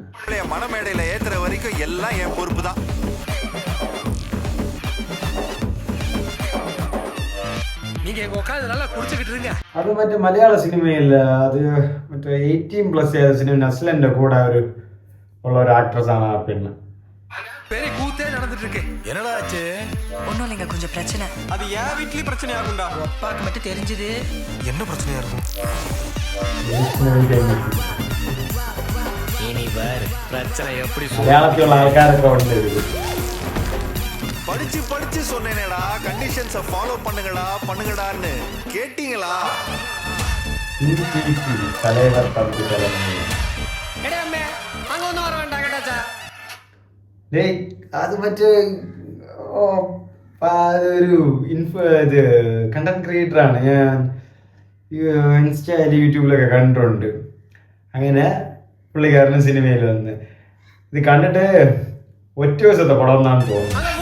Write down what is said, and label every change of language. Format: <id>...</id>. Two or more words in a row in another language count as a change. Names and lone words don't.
<ta>மனமேடையில ஏத்துற வரைக்கும் எல்லாம் என் பொறுப்பு தான். நீங்க எங்க உட்கார்ந்து நல்லா குடிச்சிட்டு இருங்க.</ta> <ml>അത് മറ്റേ മലയാള സിനിമയിൽ അത് മറ്റേ 18+ ഏത് സിനിമ നസ്ലന്റെ കൂടെ ഉള്ള ഒരു ആക്ട്രസ് ആണ് ആ പെണ്ണ്.</ml> <ta>பெரிய கூத்தே நடந்துட்டு இருக்கு. என்னடா ஆச்சு? ஒண்ணும் இல்லைங்க, கொஞ்சம் பிரச்சனை. அது ஏன் வீட்லயே பிரச்சனை ஆகும்டா. அப்பாக்கு மட்டும் தெரிஞ்சது. என்ன பிரச்சனையா இருக்கும்? இனி பாரு பிரச்சனை எப்படி.</ta> <ml>മലയാളത്തിലുള്ള ആൾക്കാരൊക്കെ ഉണ്ട്.</ml> <ta>படிச்சு சொன்னேனேடா, கண்டிஷன்ஸை ஃபாலோ பண்ணுங்கடான்னு கேட்டீங்களா? தலைவர் தம்பி தலமேல். அங்க ஒண்ணு வர வேண்டாம் கேட்டாச்சா.</ta> <ml>അത് മറ്റേ അതൊരു കണ്ടന്റ് ക്രിയേറ്റർ ആണ്. ഞാൻ ഇൻസ്റ്റയിൽ യൂട്യൂബിലൊക്കെ കണ്ടിട്ടുണ്ട്. അങ്ങനെ പുള്ളിക്കാരന് സിനിമയിൽ വന്ന് ഇത് കണ്ടിട്ട് ഒറ്റ ദിവസത്തെ പടം എന്നാണ് തോന്നുന്നത്.</ml>